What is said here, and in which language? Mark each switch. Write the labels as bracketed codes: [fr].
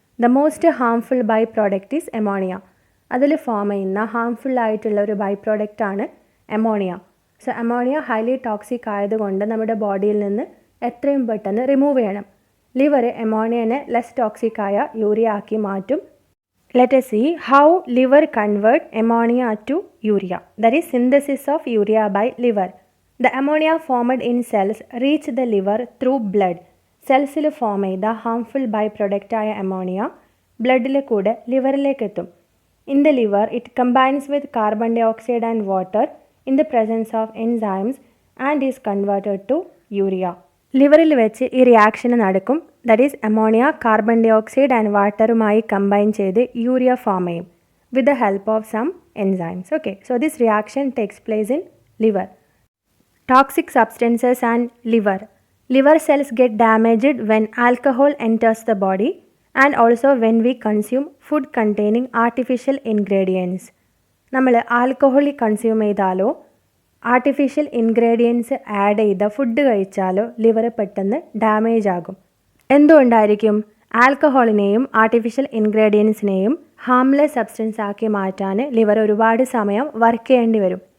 [en] The most harmful by product is ammonia. [ml] അതിൽ form ചെയ്യുന്ന harmful ആയിട്ടുള്ള ഒരു ബൈ പ്രോഡക്റ്റാണ് ammonia. So ammonia highly toxic ആയതുകൊണ്ട് നമ്മുടെ ബോഡിയിൽ നിന്ന് എത്രയും പെട്ടെന്ന് റിമൂവ് ചെയ്യണം. ലിവർ അമോണിയനെ ലെസ് ടോക്സിക് ആയ യൂറിയ ആക്കി മാറ്റും. [en] Let us see how liver convert ammonia to urea. That is synthesis of urea by liver. The ammonia formed in cells reach the liver through blood. [ml] സെൽസിൽ form ചെയ്ത harmful by പ്രൊഡക്റ്റായ ammonia ബ്ലഡിലെ കൂടെ ലിവറിലേക്ക് എത്തും. [en] In the liver it combines with carbon dioxide and water in the presence of enzymes and is converted to urea. [ml] ലിവറിൽ വെച്ച് ഈ reaction നടക്കും. That is ammonia carbon dye oxide and വാട്ടറുമായി combine ചെയ്ത് urea form ചെയ്യും [en] with the help of some enzymes. Okay, so this reaction takes place in liver. Toxic substances and liver. Liver cells get damaged when alcohol enters the body and also when we consume food containing artificial ingredients. [ml] നമ്മൾ alcohol consume ചെയ്താലോ artificial ingredients add ചെയ്ത food കഴിച്ചാലോ liver പെട്ടെന്ന് damage ആകും. എന്തുകൊണ്ടായിരിക്കും? ആൽക്കഹോളിനെയും artificial ഇൻഗ്രീഡിയൻസിനെയും harmless substance ആക്കി മാറ്റാൻ liver ഒരുപാട് സമയം വർക്ക് ചെയ്യേണ്ടി വരും.